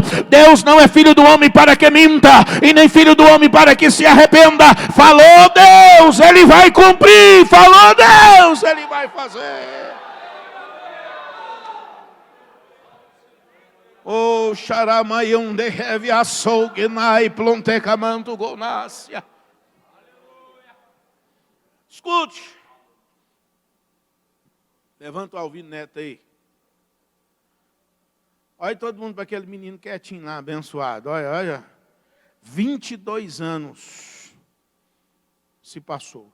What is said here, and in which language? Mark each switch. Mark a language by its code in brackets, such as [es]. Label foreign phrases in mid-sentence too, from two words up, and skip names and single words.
[pt] Deus não é filho do homem para que minta, e nem filho do homem para que se arrependa. Falou Deus, Ele vai cumprir. Falou Deus, Ele vai fazer. Oh, xaramayum de heavy açouguenai plontecamanto gonácia. Escute. Levanta o Alvino Neto aí. Olha todo mundo para aquele menino quietinho lá, abençoado. Olha, olha. 22 anos se passou.